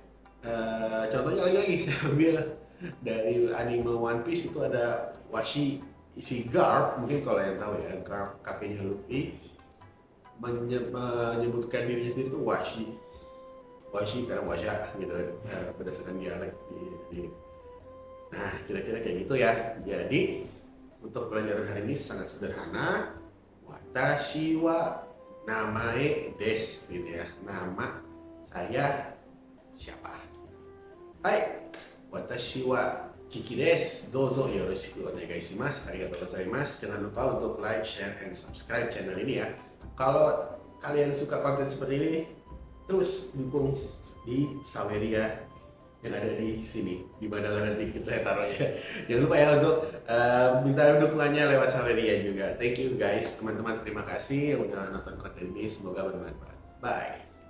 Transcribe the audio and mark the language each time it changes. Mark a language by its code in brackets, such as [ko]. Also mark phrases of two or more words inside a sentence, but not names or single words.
[id] Contohnya lagi saya ambil dari anime One Piece, itu ada washi, si Garp, mungkin kalau yang tahu ya, Garp kakeknya Luffy menyebutkan dirinya sendiri itu washi karena wasya gitu, berdasarkan dialek di. Nah, kira-kira kayak gitu ya. Jadi untuk pelajaran hari ini sangat sederhana. [ja] 私は名前です [id] gitu ya, nama saya siapa. [ja] Hai, 私はKikiです、どうぞよろしくお願いします。ありがとうございます. [id] Jangan lupa untuk [en] like, share, and subscribe [id] channel ini ya. Kalau kalian suka konten seperti ini, terus dukung di Saweria yang ada di sini, di mana nanti saya taruh ya. Jangan lupa ya untuk minta dukungannya lewat Saweria juga. [en] Thank you guys, [id] teman-teman. Terima kasih yang udah nonton konten ini. Semoga bermanfaat. Bye.